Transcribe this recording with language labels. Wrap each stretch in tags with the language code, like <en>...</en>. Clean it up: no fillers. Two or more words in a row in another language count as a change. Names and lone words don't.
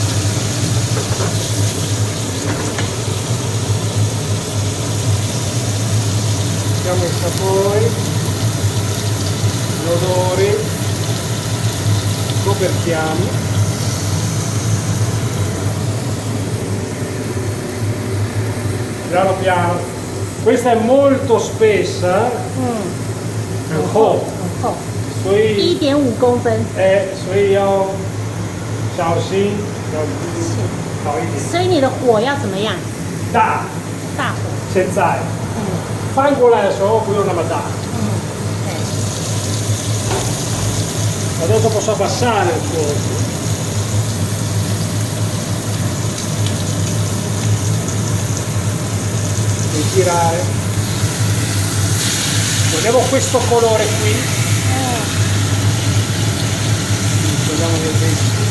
<it>Mettiamo i sapori, gli odori, coperchiamo. Piano piano. Questa è molto spessa. 嗯，</it> <zh>很厚，很厚，所以 1.5公分。所以要小心，要好一点。所以你的火要怎么样？大，大火。现在嗯翻过来的时候不用那么大。嗯，对。</zh> <it>Adesso posso abbassare il fuoco. E girare. Vogliamo questo colore qui. Togliamo le vesti.</it>